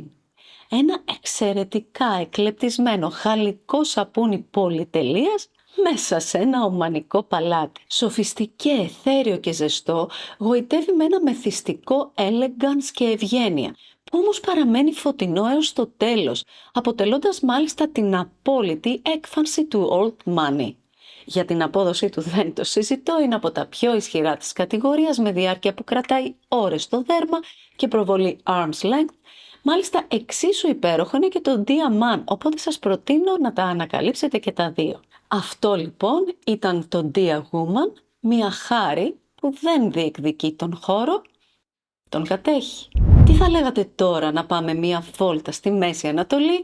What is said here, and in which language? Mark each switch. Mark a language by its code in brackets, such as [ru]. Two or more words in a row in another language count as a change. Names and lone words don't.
[el] Ένα εξαιρετικά εκλεπτισμένο χαλικό σαπούνι πολυτελείας μέσα σε ένα ομανικό παλάτι. Σοφιστικέ, αιθέριο και ζεστό, γοητεύει με ένα μεθυστικό elegance και ευγένεια, που όμως παραμένει φωτεινό έως το τέλος, αποτελώντας μάλιστα την απόλυτη έκφανση του [en] old money. [el] Για την απόδοσή του δεν το συζητώ, είναι από τα πιο ισχυρά της κατηγορίας, με διάρκεια που κρατάει ώρες στο δέρμα και προβολή [en] arm's length. [el] Μάλιστα εξίσου υπέροχο είναι και το Dia Man, οπότε σας προτείνω να τα ανακαλύψετε και τα δύο. Αυτό λοιπόν ήταν το Dia Woman, μια χάρη που δεν διεκδικεί τον χώρο, τον κατέχει. Τι θα λέγατε τώρα να πάμε μια βόλτα στη Μέση Ανατολή?